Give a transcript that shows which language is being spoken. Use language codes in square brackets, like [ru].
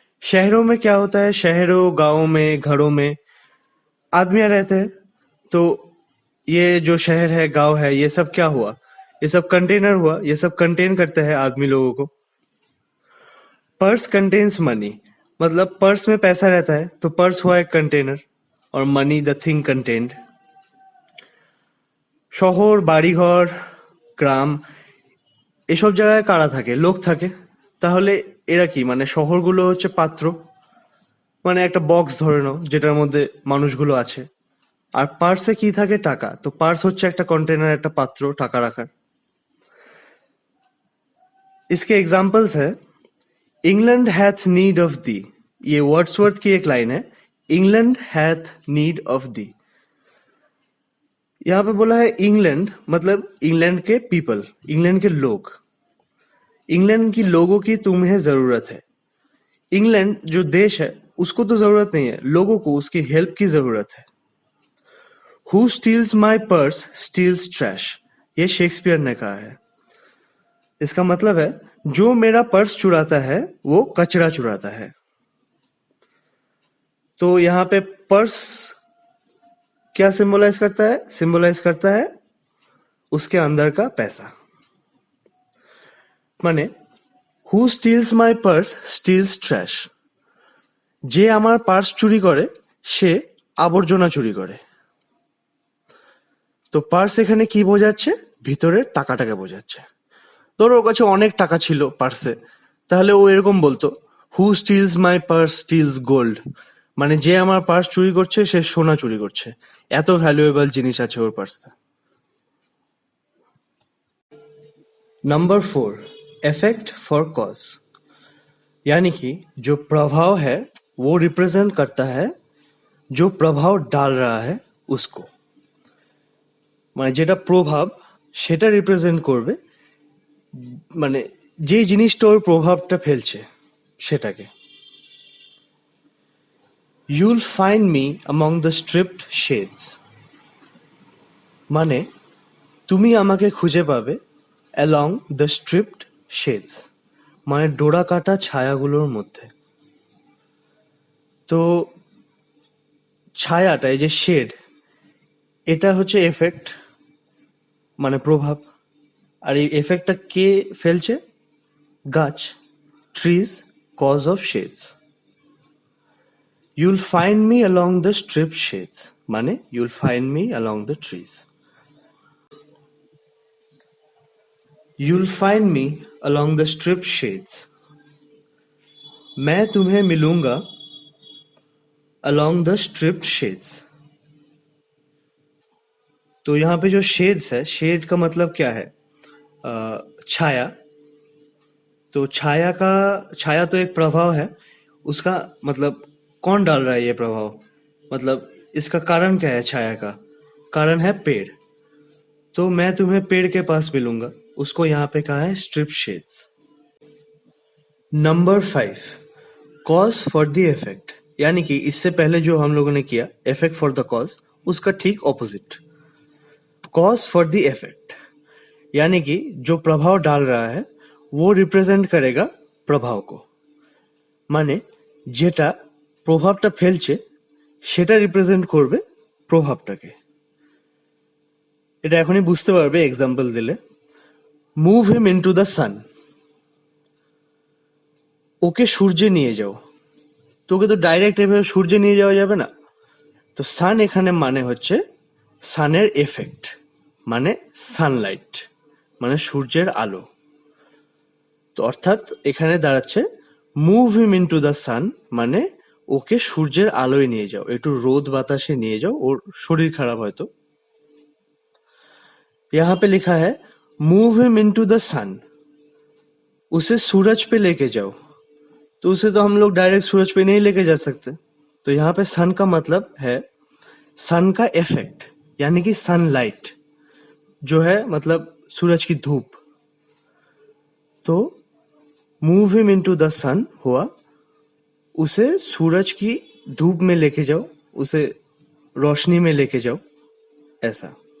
[hi] शहरों में क्या होता है, शहरों गांवों में घरों में आदमियां रहते हैं, तो ये जो शहर है गांव है ये सब क्या हुआ, ये सब कंटेनर हुआ, ये सब कंटेन करते हैं आदमी लोगों को। [en] purse contains money, [hi] मतलब पर्स में पैसा रहता है तो पर्स हुआ एक कंटेनर और [en] Money the thing contained. [bn] শহর, বাড়িঘর, গ্রাম এসব জায়গায় কারা থাকে, লোক থাকে। তাহলে এরা কি, মানে শহরগুলো হচ্ছে পাত্র, মানে একটা বক্স ধরে নাও যেটার মধ্যে মানুষগুলো আছে। আর পার্সে কি থাকে, টাকা। তো পার্স হচ্ছে একটা কন্টেনার, একটা পাত্র টাকা রাখার। [hi] इसके एग्जाम्पल्स है, [en] England hath need of thee, [hi] ये वर्ड्सवर्थ की एक लाइन है, England hath need of the. यहाँ पे बोला है इंग्लैंड, मतलब इंग्लैंड के पीपल, इंग्लैंड के लोग, इंग्लैंड की लोगों की तुम्हें जरूरत है। इंग्लैंड जो देश है उसको तो जरूरत नहीं है, लोगों को उसकी हेल्प की जरूरत है। [en] who steals my purse steals trash, [hi] ये शेक्सपियर ने कहा है। इसका मतलब है जो मेरा पर्स चुराता है वो कचरा चुराता है। तो यहाँ पे पर्स क्या सिंबलाइज करता है, सिंबलाइज करता है उसके अंदर का पैसा। [bn] माने [en] who steals my purse steals trash, [bn] যে আমার পার্স চুরি করে সে আবর্জনা চুরি করে। তো পার্স এখানে কি বোঝাচ্ছে, ভিতরের টাকাটাকে বোঝাচ্ছে। ধরো ওর কাছে অনেক টাকা ছিল পার্সে, তাহলে ও এরকম বলতো, [en] who steals my purse steals gold, [bn] মানে যে আমার পার্স চুরি করছে সে সোনা চুরি করছে, এত ভ্যালুয়েবল জিনিস আছে ওর পার্সে। [hi] नंबर 4, इफेक्ट फॉर कॉज, यानी कि जो प्रभाव है वो रिप्रेजेंट करता है जो प्रभाव डाल रहा है उसको, [bn] মানে যেটা প্রভাব সেটা রিপ্রেজেন্ট করবে, মানে যে জিনিসটা ওর প্রভাবটা ফেলছে সেটাকে। [en] you'll find me among the striped shades, [bn] মানে তুমি আমাকে খুঁজে পাবে [en] along the striped shades, [bn] মানে ডোরা কাটা ছায়াগুলোর মধ্যে। তো ছায়াটা, এই যে শেড, এটা হচ্ছে এফেক্ট, মানে প্রভাব। আর এই এফেক্টটা কে ফেলছে, গাছ, trees, cause of shades. [en] you'll find me along the striped shades, [bn] মানে [en] You'll find me along the trees. You'll find me along the stripped shades, [hi] मैं तुम्हें मिलूंगा [en] along the stripped shades। [hi] तो यहाँ पे जो शेड्स है, शेड का मतलब क्या है, छाया। तो छाया तो एक प्रभाव है, उसका मतलब कौन डाल रहा है ये प्रभाव, मतलब इसका कारण क्या है, छाया का कारण है पेड़। तो मैं तुम्हें पेड़ के पास मिलूंगा, उसको यहाँ पे कहा है strip shades. Number 5, cause for the effect, यानी कि इससे पहले जो हम लोगों ने किया इफेक्ट फॉर द कॉज, उसका ठीक opposite, cause for the effect, यानी कि जो प्रभाव डाल रहा है वो रिप्रेजेंट करेगा प्रभाव को, [bn] মানে যেটা প্রভাবটা ফেলছে সেটা রিপ্রেজেন্ট করবে প্রভাবটাকে। এটা এখনই বুঝতে পারবে এক্সাম্পল দিলে। [en] move him into the sun, [bn] ওকে সূর্যে নিয়ে যাও। তোকে তো ডাইরেক্ট এভাবে সূর্যে নিয়ে যাওয়া যাবে না, তো সান এখানে মানে হচ্ছে সানের এফেক্ট, মানে সানলাইট, মানে সূর্যের আলো। তো অর্থাৎ এখানে দাঁড়াচ্ছে [en] move him into the sun, [bn] মানে ওকে সূর্যের আলোয় নিয়ে যাও, একটু রোদ বাতাসে নিয়ে যাও, ওর শরীর খারাপ হয়তো। [hi] यहाँ पे लिखा है [en] move him into the sun, [hi] उसे सूरज पे लेके जाओ। तो उसे तो हम लोग डायरेक्ट सूरज पे नहीं लेके जा सकते, तो यहाँ पे सन का मतलब है सन का इफेक्ट यानी कि सनलाइट जो है मतलब सूरज की धूप, तो [en] move him into the sun [hi] हुआ उसे सूरज की धूप में लेके जाओ, उसे रोशनी में लेके जाओ, ऐसा।